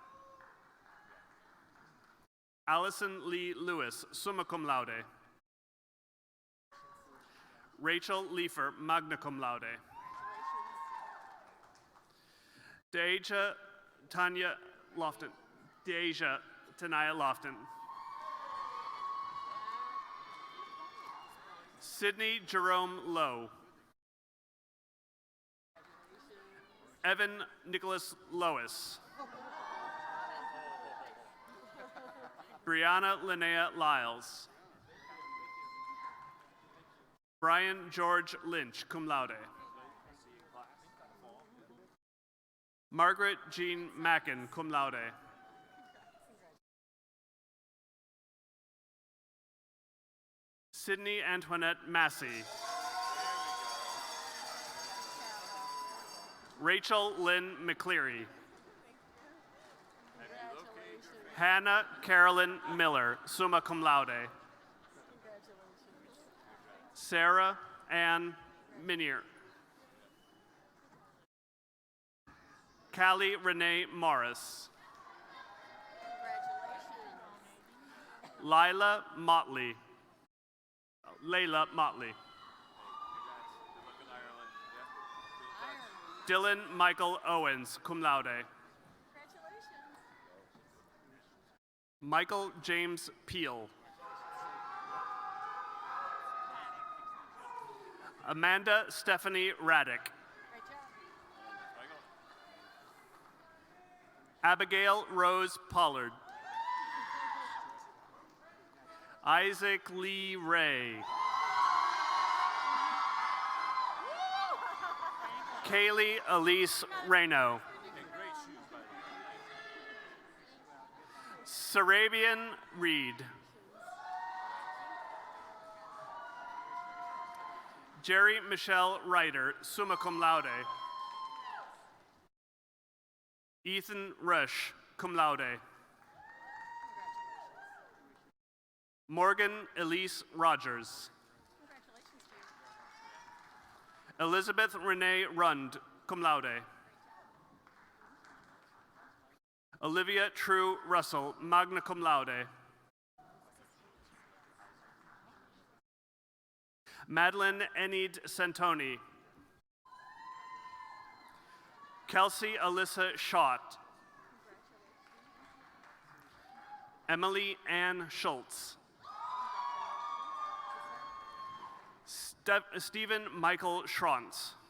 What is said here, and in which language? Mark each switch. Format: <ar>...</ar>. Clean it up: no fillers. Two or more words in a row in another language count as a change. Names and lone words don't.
<en>Allison Lee Lewis, summa cum laude. Rachel Leifer, magna cum laude. Deja Tanya Lofton. Deja Tanaya Lofton. Sydney Jerome Lowe. Evan Nicholas Lois. Brianna Linnea Lyles. Brian George Lynch, cum laude. Margaret Jean Mackin, cum laude. Sydney Antoinette Massey. Rachel Lynn McCleary. Hannah Carolyn Miller, summa cum laude. Sarah Ann Minier. Callie Renee Morris. Layla Motley. Dylan Michael Owens, cum laude. Michael James Peel. Amanda Stephanie Raddick. Abigail Rose Pollard. Isaac Lee Ray. Kaylee Elise Reno. Sarabian Reed. Jerry Michelle Ryder, summa cum laude. Ethan Rush, cum laude. Morgan Elise Rogers. Elizabeth Renee Rund, cum laude. Olivia True Russell, magna cum laude. Madeline Enid Santoni. Kelsey Alyssa Schott. Emily Ann Schultz. Stephen Michael Schrantz.</en>